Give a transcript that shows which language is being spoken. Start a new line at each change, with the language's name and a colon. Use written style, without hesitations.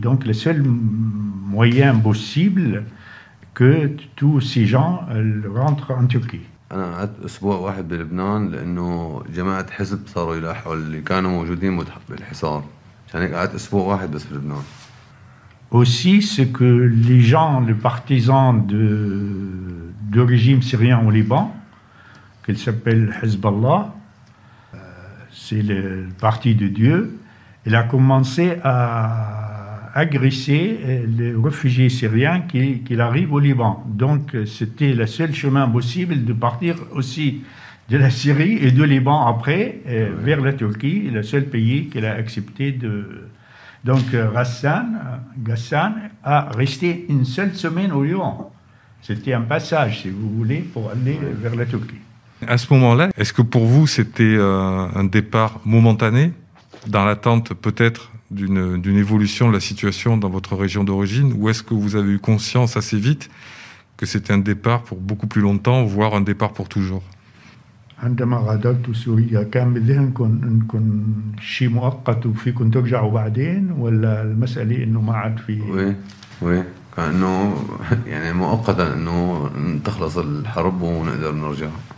French: Donc le seul moyen possible que tous ces gens rentrent en Turquie.
Arabic: أنا قعدت أسبوع واحد بلبنان لأنه جماعة حزب صاروا يلاحقوا اللي كانوا موجودين بالحصار، عشان هيك قعدت أسبوع واحد بس بلبنان.
French: Aussi, ce que les gens, les partisans du régime syrien au Liban, qu'il s'appelle Hezbollah, c'est le parti de Dieu, il a commencé à agresser les réfugiés syriens qui arrivent au Liban. Donc, c'était le seul chemin possible de partir aussi de la Syrie et du Liban après vers la Turquie, le seul pays qu'il a accepté de... Donc Ghassan a resté une seule semaine au Liban. C'était un passage, si vous voulez, pour aller vers la Turquie. À ce moment-là, est-ce que pour vous c'était un départ momentané, dans l'attente peut-être d'une évolution de la situation dans votre région d'origine, ou est-ce que vous avez eu conscience assez vite que c'était un départ pour beaucoup plus longtemps, voire un départ pour toujours?
Arabic: عندما غادرت سوريا كان بذهنكم انكم شيء مؤقت وفيكم ترجعوا بعدين ولا المسألة انه ما عاد في؟ وي كأنه يعني مؤقتا انه تخلص الحرب ونقدر نرجع.